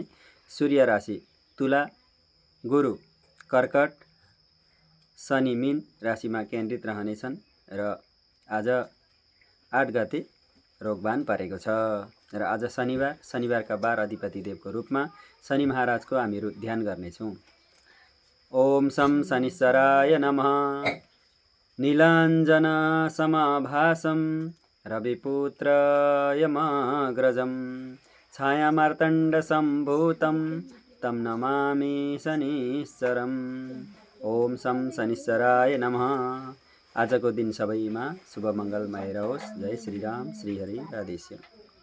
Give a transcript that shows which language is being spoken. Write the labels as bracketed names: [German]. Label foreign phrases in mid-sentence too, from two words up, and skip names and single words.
[Nepali] सूर्य राशि तुला, गुरु कर्कट, शनि मीन राशिमा केन्द्रित रहनेछन् र आज 8 गते रोगबान परेको छ। र आज शनिबार, शनिबारका 12 अधिपति देवको रूपमा शनि महाराजको हामीहरू ध्यान गर्नेछौँ। [Sanskrit] ओम शं शनिश्चराय नमः। नीलाञ्जन समभासं रविपुत्र यमग्रजं, छायामार्तण्ड सम्भूतं तं नमामि शनिश्चरम्। ओम शं शनिश्चराय नमः। [Nepali] आजको दिन सबैमा शुभ मङ्गलमय रहोस्। जय श्री राम। श्री हरि राधेश्याम।